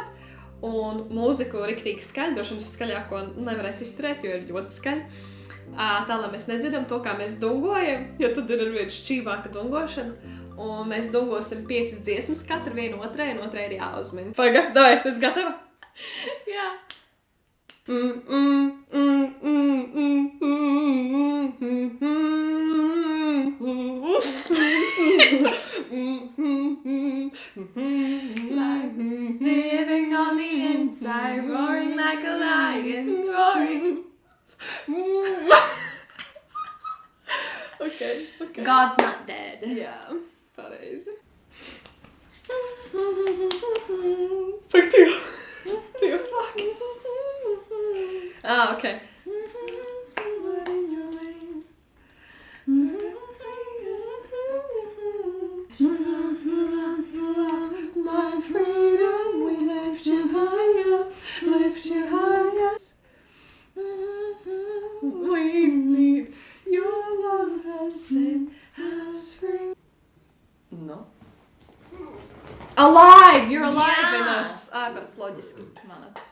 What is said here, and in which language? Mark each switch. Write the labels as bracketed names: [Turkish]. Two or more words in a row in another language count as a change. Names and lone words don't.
[Latvian] Un mūziku riktīgi skaļi, droši vien skaļāko nevarēs izturēt, jo ir ļoti skaļi. Tā, lai mēs nedzirdam to, kā mēs dungojam, jo tad ir arvien šķīvāka dungošana. Un mēs dungosim 5 dziesmas, katru vienu otrai, un otrai ir jāuzmin. Pagaid, davai, tu esi gatava? Jā. [English] Living on the inside, roaring like a lion, roaring. Okay. God's not dead. [Latvian] Jā, pareizi. Fak, tu jau sāki. [English] Okay. My freedom, we lift you higher, lift you higher. We need your love has set us free. No. Alive! You're alive [Latvian] Jā. [English] in us! [Latvian] Ārprāts, loģiski. Malacis.